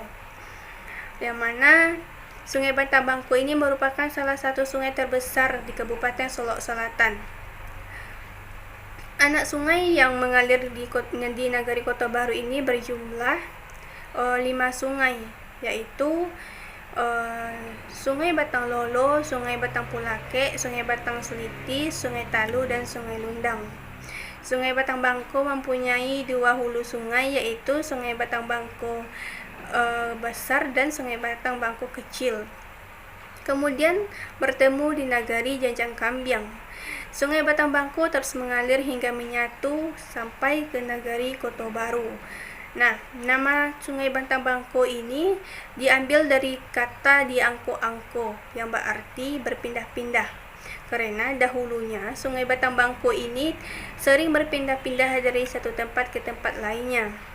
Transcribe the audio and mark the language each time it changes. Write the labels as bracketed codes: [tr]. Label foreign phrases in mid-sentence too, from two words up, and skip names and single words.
[id] Yang mana Sungai Batang Bangko ini merupakan salah satu sungai terbesar di Kabupaten Solok Selatan. Anak sungai yang mengalir di Nagari Kota Baru ini berjumlah 5 sungai, yaitu Sungai Batang Lolo, Sungai Batang Pulake, Sungai Batang Seliti, Sungai Talu, dan Sungai Lundang. Sungai Batang Bangko mempunyai 2 hulu sungai, yaitu Sungai Batang Bangko besar dan Sungai Batang Bangko kecil. Kemudian bertemu di Nagari Janjang Kambiang. Sungai Batang Bangko terus mengalir hingga menyatu sampai ke Nagari Kota Baru. Nah, nama Sungai Batang Bangko ini diambil dari kata diangko-angko yang berarti berpindah-pindah. Karena dahulunya Sungai Batang Bangko ini sering berpindah-pindah dari satu tempat ke tempat lainnya.